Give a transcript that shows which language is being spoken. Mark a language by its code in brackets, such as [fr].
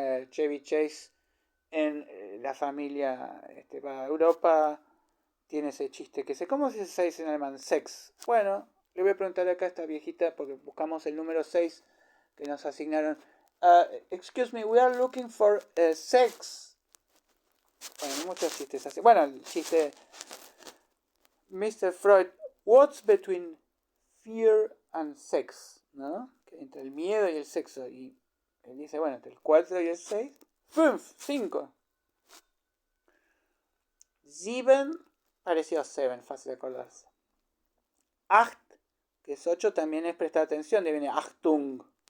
[es] Chevy Chase en la familia va a Europa, tiene ese chiste que sé, ¿cómo se dice 6 en alemán? 6. Bueno, le voy a preguntar acá a esta viejita porque buscamos el número 6 que nos asignaron. [en] Excuse me, we are looking for 6. [es] Bueno, muchos chistes así. Bueno, el chiste Mr. [en] Freud, what's between fear and sex? [es] ¿No? Que entre el miedo y el sexo. Y él dice, bueno, entre el 4 y el 6, 5. 7, parecido a 7, fácil de acordarse. 8, que es 8, también es prestar atención, de viene Achtung.